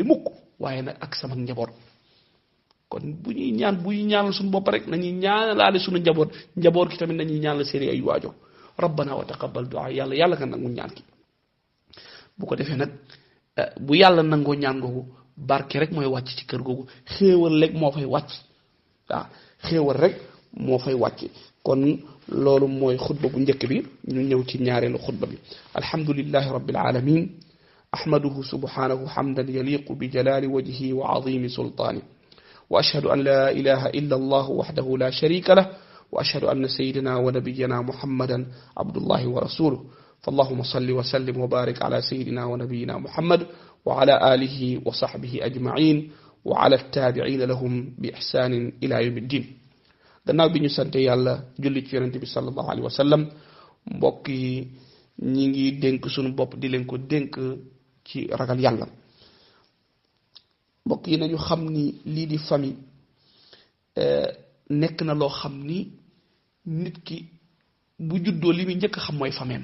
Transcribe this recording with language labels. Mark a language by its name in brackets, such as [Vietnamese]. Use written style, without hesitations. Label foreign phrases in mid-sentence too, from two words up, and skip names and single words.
[Wolof] mukk waaye nag ak sama njaboot kon bu ñuy ñaanal suñu bopp rek nañuy ñaanalaale suñu njaboot gi tamit nañuy ñaanal seen ay waajo [Arabic] ربنا وتقبل دعاء [Wolof] yàlla nga nangu ñaan ki bu ko defee nag bu yàlla nangoo ñaan googu barke rek mooy wàcc ci kër googu xéewal rek moo fay wàcc xéewal rek moo fay wàcc kon loolu mooy xutba bu njëkk bi ñu ñëw ci ñaareelu xutba bi [Arabic] الحمد لله رب العالمين أحمده سبحانه حمدا يليق بجلال وجهه وعظيم سلطانه وأشهد أن لا إله إلا الله وحده لا شريك له وأشهد أن سيدنا ونبينا محمدا عبد الله ورسوله فاللهم صل وسلم وبارك على سيدنا ونبينا محمد وعلى آله وصحبه أجمعين وعلى التابعين لهم بإحسان إلى يوم الدين. [Wolof] gannaaw bi ñu sante yàlla julli ci yonente bi [Arabic] صلى الله عليه وسلم [Wolof] mbokk yi ñi ngi dénk suñu bopp di leen ko dénk ci ragal yàlla. mbokk yi nañu xam ni lii di famille nekk na loo xam ni nit ki bu juddoo li muy njëkk a xam mooy fameem.